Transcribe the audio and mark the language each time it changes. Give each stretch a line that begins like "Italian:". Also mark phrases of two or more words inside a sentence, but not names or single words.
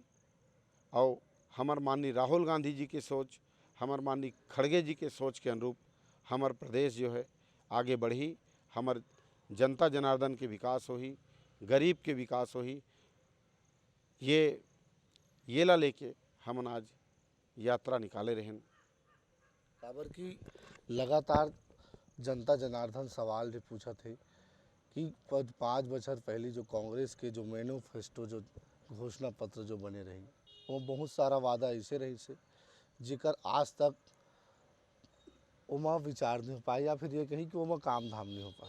Chhattisgarhi: और हमार माननीय राहुल गांधी जी की सोच, हमार माननीय खड़गे जी के सोच के अनुरूप हमार प्रदेश जो है आगे बढ़ी, हमार जनता जनार्दन के विकास होही, गरीब के विकास होही। ये ला लेके हमन आज यात्रा निकाले रहें। काबर की लगातार जनता जनार्दन सवाल भी पूछा थे कि 5 बछर पहले जो कांग्रेस के जो मैनिफेस्टो जो घोषणा पत्र जो बने रही, वो बहुत सारा वादा ऐसे रही से जिकर आज तक उमा विचार नहीं हो पाए, या फिर ये कही कि उमा काम धाम नहीं हो पाए।